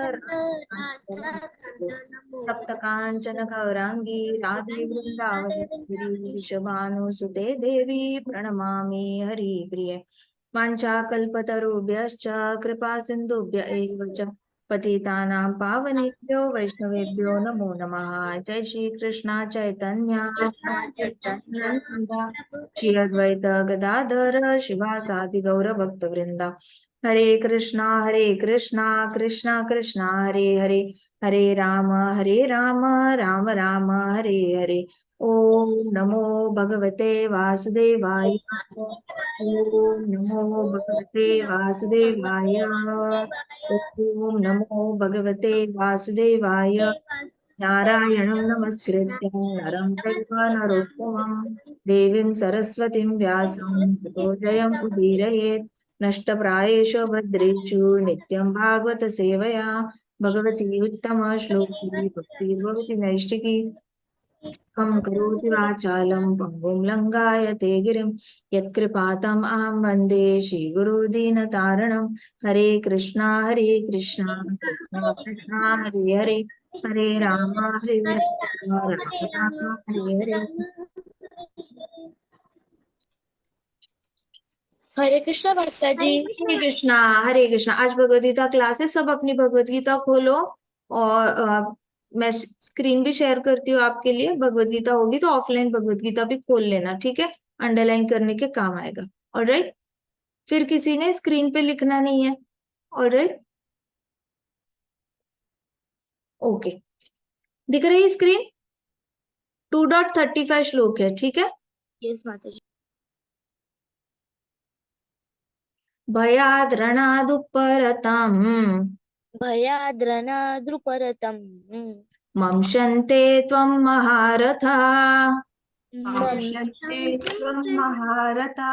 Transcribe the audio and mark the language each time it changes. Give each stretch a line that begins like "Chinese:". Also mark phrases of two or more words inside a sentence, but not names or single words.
Sanskrit: सप्तकाञ्चन गौराङ्गी राधे वृन्दावनेश्वरी वृषभानुसुते देवी प्रणमामि हरिप्रिये वाञ्छाकल्पतरुभ्यश्च कृपा सिन्धुभ्य एव च पतितानां पावनेभ्यो वैष्णवेभ्यो नमो नमः जय श्री कृष्ण चैतन्य श्री अद्वैत गदाधर शिवासादि गौर भक्त वृंदा हरे कृष्णा कृष्णा कृष्णा हरे हरे हरे राम राम राम हरे हरे ओम नमो भगवते वासुदेवाय। ओम नमो भगवते वासुदेवाय। ओम नमो भगवते वासुदेवाय। नारायणं नमस्कृत्य नरं चैव नरोत्तमं देवीं सरस्वतीं व्यासं ततो जयम् उदीरयेत्। नष्टप्रायेषु भद्रेषु नित्यं भागवत सेवया भगवती उत्तम श्लोकी भक्तिर्भवति नैष्टिकी। कं करोति वाचालं पङ्गुं लङ्घायते गिरिं यत्कृपातम् अहं वन्दे श्रीगुरुदीनतारणं। हरे कृष्णा कृष्णा कृष्णा हरे हरे, हरे राम राम राम हरे हरे।
Hindi: हरे कृष्णा माता जी। हरे कृष्णा हरे कृष्णा। आज भगवद गीता क्लास है, सब अपनी भगवद गीता खोलो और मैं स्क्रीन भी शेयर करती हूँ आपके लिए। भगवद गीता होगी तो ऑफलाइन भगवद गीता भी खोल लेना, ठीक है, अंडरलाइन करने के काम आएगा। ऑलराइट, फिर किसी ने स्क्रीन पे लिखना नहीं है।
English: alright, okay,
Hindi: दिख रही है स्क्रीन? 2.35 श्लोक है, ठीक है। यस माता जी।
Sanskrit: भयाद्रणादुपरतम् भयाद्रनाद्रुपरतम् मंशन्ते त्वं महारथा। मंशन्ते त्वं महारथा।